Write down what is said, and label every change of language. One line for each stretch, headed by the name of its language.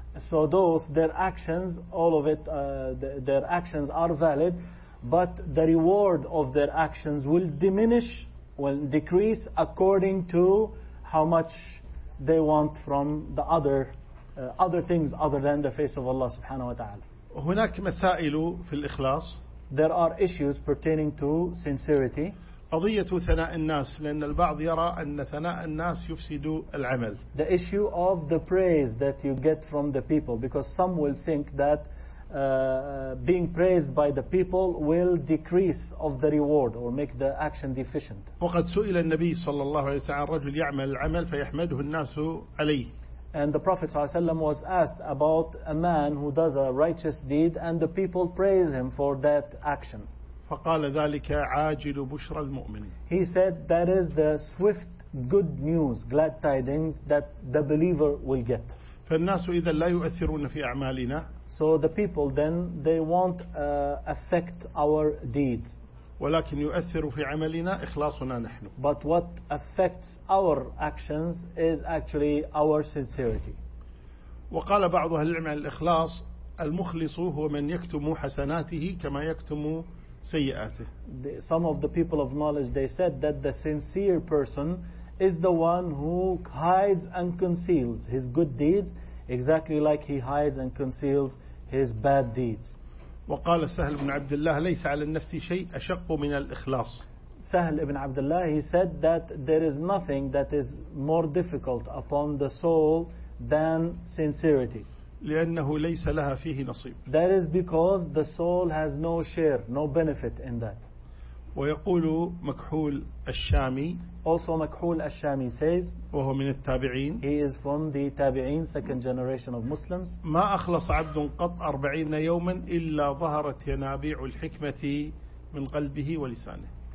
English: So those their actions, all of it, their actions are valid, but the reward of their actions will diminish, will decrease according to how much they want from the other other things other than the face of Allah
Arabic: subhanahu wa ta'ala. هناك مسائل في الإخلاص.
English: There are issues pertaining to sincerity.
Arabic: قضية ثناء الناس لأن البعض يرى أن ثناء الناس يفسد العمل.
English: The issue of the praise that you get from the people, because some will think that being praised by the people will decrease of the reward or make the action deficient.
Arabic: وقد سئل النبي صلى الله عليه وسلم رجل يعمل العمل فيحمده الناس عليه.
English: And the Prophet
Arabic: صلى الله عليه وسلم
English: was asked about a man who does a righteous deed and the people praise him for that action.
Arabic: فقال ذلك عاجل بشرى المؤمن.
English: He said that is the swift good news, glad tidings that the believer will get.
Arabic: فالناس إذا لا يؤثرون في أعمالنا.
English: So the people then they won't affect our deeds.
Arabic: ولكن يؤثر في عملنا إخلاصنا نحن.
English: But what affects our actions is actually our sincerity.
Arabic: وقال بعض أهل العلم الإخلاص المخلص هو من يكتم حسناته كما يكتم سيئاته.
English: Some of the people of knowledge they said that the sincere person is the one who hides and conceals his good deeds exactly like he hides and conceals his bad deeds.
Arabic: وقال سهل بن عبد الله ليس على النفس شيء أشق من الإخلاص.
English: سهل بن عبد الله he said that there is nothing that is more difficult upon the soul than sincerity.
Arabic: لأنه ليس لها فيه نصيب.
English: That is because the soul has no share, no benefit in that.
Arabic: ويقول مكحول الشامي.
English: Also مكحول الشامي says.
Arabic: وهو من التابعين.
English: He is from the تابعين, second generation of Muslims.
Arabic: ما أخلص عبد قط 40 يوما إلا ظهرت ينابيع الحكمة من قلبه ولسانه.